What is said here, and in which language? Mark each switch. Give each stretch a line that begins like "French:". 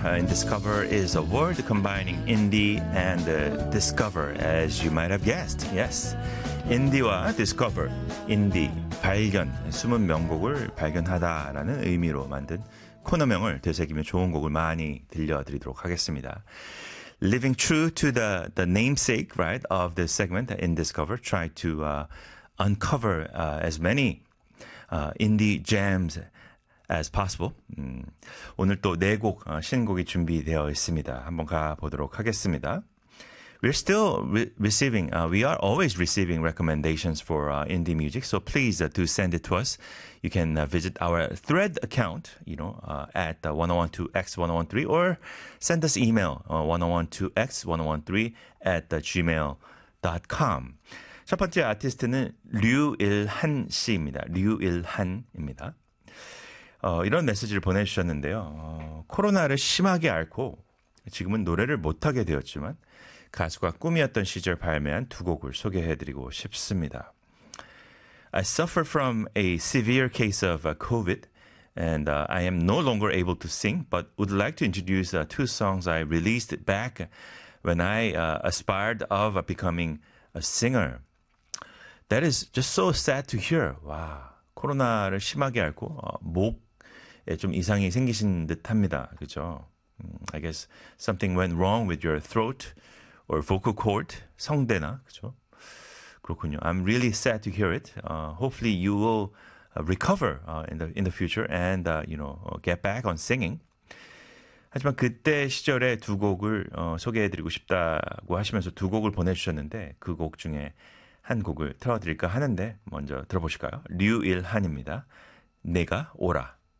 English: In Discover is a word combining indie and discover, as you might have guessed.
Korean: Yes, 인디와 discover, 인디, 발견, 숨은 명곡을 발견하다라는 의미로 만든 코너명을 되새기며 좋은 곡을 많이 들려드리도록 하겠습니다.
English: Living true to the namesake, right, of this segment, In Discover, try to uncover as many indie gems as possible.
Korean: 오늘 또 네 곡, 신곡이 준비되어 있습니다. 한번 가보도록 하겠습니다.
English: We're still receiving, we are always receiving recommendations for indie music, so please do send it to us. You can visit our thread account, you know, at 1012x1013, or send us email, 1012x1013@gmail.com.
Korean: 첫 번째 아티스트는 류일한 씨입니다. 류일한입니다. 이런 메시지를 보내주셨는데요. 코로나를 심하게 앓고 지금은 노래를 못하게 되었지만 가수가 꿈이었던 시절 발매한 두 곡을 소개해드리고 싶습니다.
English: I suffer from a severe case of COVID and I am no longer able to sing but would like to introduce two songs I released back when I aspired of becoming a singer. That is just so sad to hear.
Korean: 와, 코로나를 심하게 앓고 목에 좀 이상이 생기신 듯합니다. 그죠?
English: I guess something went wrong with your throat or vocal cord,
Korean: 성대나, 그죠? 그렇군요.
English: I'm really sad to hear it. Hopefully you will recover in the future and you know, get back on singing.
Korean: 하지만 그때 시절에 두 곡을 소개해드리고 싶다고 하시면서 두 곡을 보내주셨는데 그 곡 중에 한 곡을 틀어드릴까 하는데 먼저 들어보실까요? 류일한입니다. 내가 오라.